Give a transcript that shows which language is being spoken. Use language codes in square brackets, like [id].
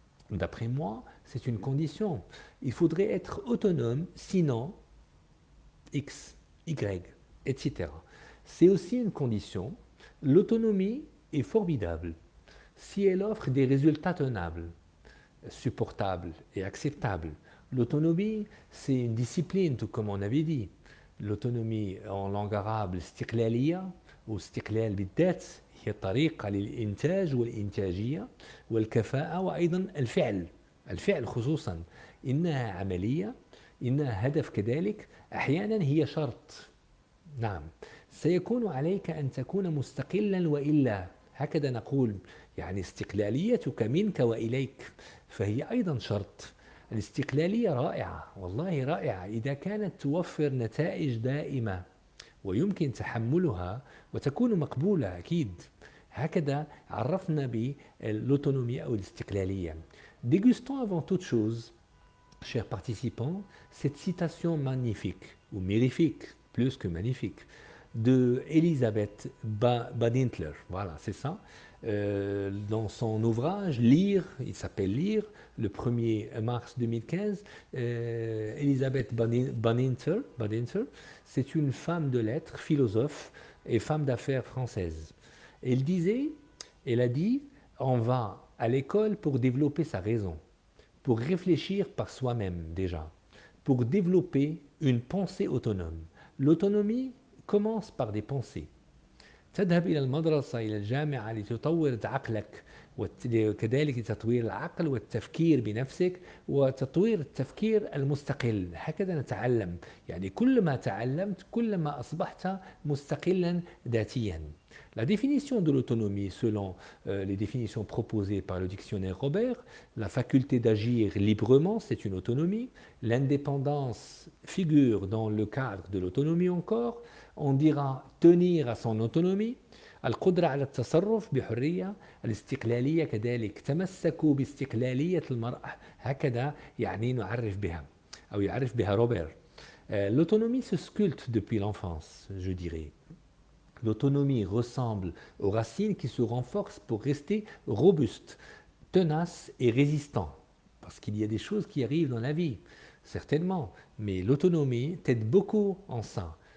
[fr] D'après moi, c'est une condition. Il faudrait être autonome, sinon X, Y, etc. C'est aussi une condition. L'autonomie est formidable. si elle offre des résultats tenables, supportables et acceptables. L'autonomie, c'est une discipline, tout comme on avait dit. L'autonomie en langue arabe, [ar] الاستقلالية أو استقلال بالذات هي طريقة للإنتاج والإنتاجية والكفاءة وأيضا الفعل. الفعل خصوصا إنها عملية، إنها هدف كذلك، أحيانا هي شرط. نعم، سيكون عليك أن تكون مستقلا وإلا، هكذا نقول، يعني استقلاليتك منك وإليك، فهي أيضا شرط. الاستقلالية رائعة، والله رائعة إذا كانت توفر نتائج دائمة ويمكن تحملها وتكون مقبولة أكيد. هكذا عرفنا بالautonomie أو الاستقلالية. [fr] Dégustons avant toute chose, chers participants, cette citation magnifique, ou mirifique, plus que magnifique, de Elisabeth Badintler. Voilà, c'est ça. Dans son ouvrage Lire, il s'appelle Lire, le 1er mars 2015, Elisabeth Badinter, c'est une femme de lettres, philosophe et femme d'affaires française. Elle disait, elle a dit, on va à l'école pour développer sa raison, pour réfléchir par soi-même déjà, pour développer une pensée autonome. L'autonomie commence par des pensées. [ar] تذهب إلى المدرسة إلى الجامعة لتطور عقلك وكذلك لتطوير العقل والتفكير بنفسك وتطوير التفكير المستقل. هكذا نتعلم، يعني كل ما تعلمت كل ما أصبحت مستقلا ذاتيا. [fr] La définition de l'autonomie, selon les définitions proposées par le dictionnaire Robert, la faculté d'agir librement, c'est une autonomie. L'indépendance figure dans le cadre de l'autonomie encore. On dira tenir à son autonomie. [ar] القدرة على التصرف بحرية. الاستقلالية كذلك، تمسكوا باستقلالية المرأة، هكذا يعني نعرف بها أو يعرف بها روبر. [fr] L'autonomie se sculpte depuis l'enfance, je dirais. L'autonomie ressemble aux racines qui se renforcent pour rester robustes, tenaces et résistants. Parce qu'il y a des choses qui arrivent dans la vie, certainement, mais l'autonomie t'aide beaucoup en ça.